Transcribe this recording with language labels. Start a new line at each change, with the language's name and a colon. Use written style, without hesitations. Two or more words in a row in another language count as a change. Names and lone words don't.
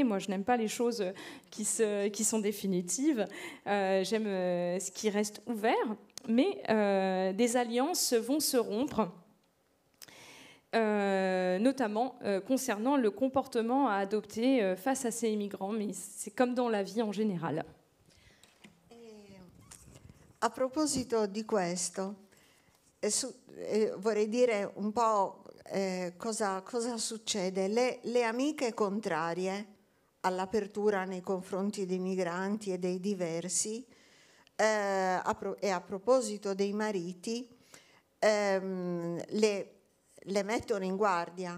French: Moi, je n'aime pas les choses qui sont définitives. J'aime ce qui reste ouvert. Mais des alliances vont se rompre, notamment concernant le comportement à adopter face à ces immigrants. Mais c'est comme dans la vie en général.
Italian: A proposito di questo, vorrei dire un po' cosa succede. Le amiche contrarie all'apertura nei confronti dei migranti e dei diversi, e a proposito dei mariti, le mettono in guardia